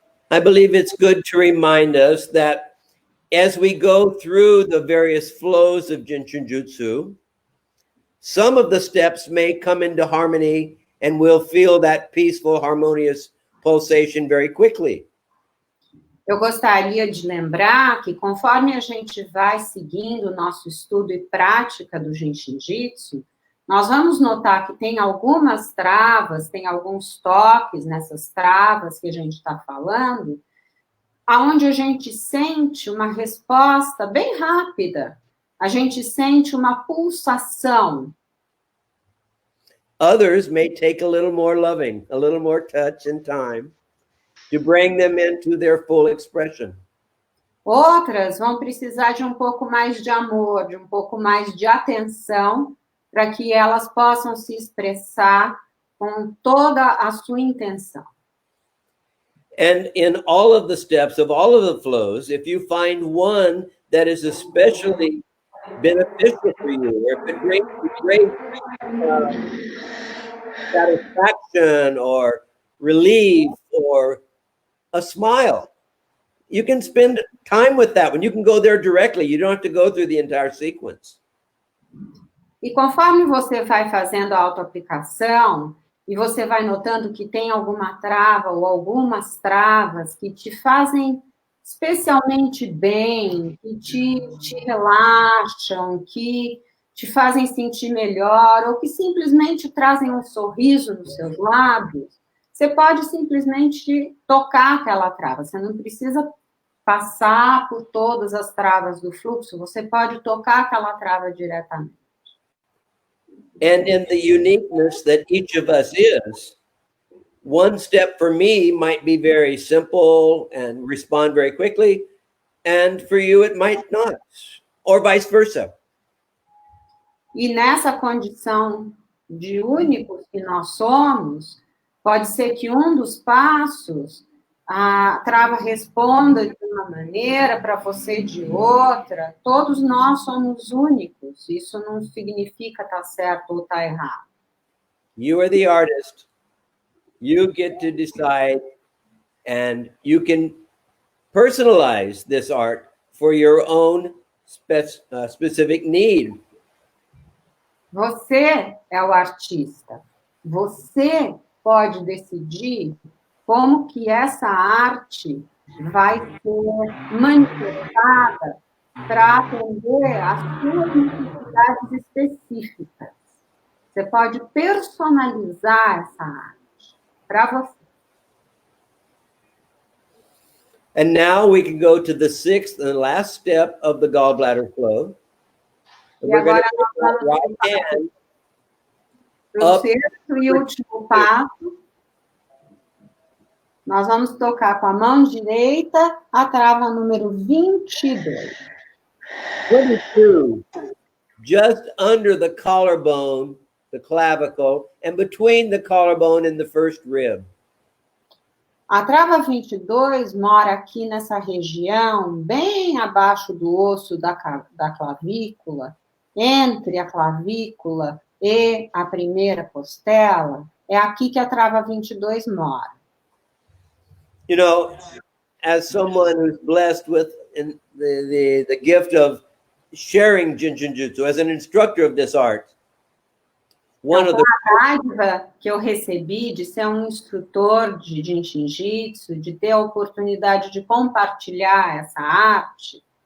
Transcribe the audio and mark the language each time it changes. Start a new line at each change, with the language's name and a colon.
English: I believe it's good to remind us that as we go through the various flows of Jin Shin Jyutsu, some of the steps may come into harmony and we'll feel that peaceful, harmonious pulsation very quickly.
Portuguese: Eu gostaria de lembrar que conforme a gente vai seguindo o nosso estudo e prática do Jin Shin Jyutsu, nós vamos notar que tem algumas travas, tem alguns toques nessas travas que a gente está falando, aonde a gente sente uma resposta bem rápida, a gente sente uma pulsação.
English: Others may take a little more loving, a little more touch and time to bring them into their full expression.
Portuguese: Outras vão precisar de um pouco mais de amor, de um pouco mais de atenção, para que elas possam se expressar com toda a sua intenção.
English: And in all of the steps of all of the flows, if you find one that is especially beneficial for you, or if it brings you great satisfaction or relief or a smile, you can spend time with that one. You can go there directly. You don't have to go through the entire sequence.
Portuguese: E conforme você vai fazendo a autoaplicação, e você vai notando que tem alguma trava ou algumas travas que te fazem especialmente bem, que te relaxam, que te fazem sentir melhor, ou que simplesmente trazem um sorriso nos seus lábios, você pode simplesmente tocar aquela trava. Você não precisa passar por todas as travas do fluxo, você pode tocar aquela trava diretamente.
English: And in the uniqueness that each of us is, one step for me might be very simple and respond very quickly. and for you it might not, or vice versa.
Portuguese: E nessa condição de únicos que nós somos, pode ser que um dos passos a trava responda de uma maneira, para você de outra. Todos nós somos únicos. Isso não significa estar certo ou estar errado.
English: You are the artist. You get to decide, and you can personalize this art for your own specific need.
Portuguese: Você é o artista. Você pode decidir como que essa arte vai ser manifestada para atender às suas necessidades específicas. Você pode personalizar essa arte para você.
English: And now we can go to the sixth and last step of the gallbladder flow.
Portuguese: E agora nós vamos para o sexto e último passo. Nós vamos tocar com a mão direita a trava número 22.
English: 22, just under the collarbone, the clavicle, and between the collarbone and the first rib.
Portuguese: A trava 22 mora aqui nessa região, bem abaixo do osso da clavícula, entre a clavícula e a primeira costela. É aqui que a trava 22 mora.
English: You know, as someone who's blessed with the gift of sharing Jin Shin Jyutsu, as an instructor of this art,
Portuguese: a dádiva que eu recebi de ser um instrutor de Jin Shin Jyutsu, de ter a oportunidade de compartilhar essa arte.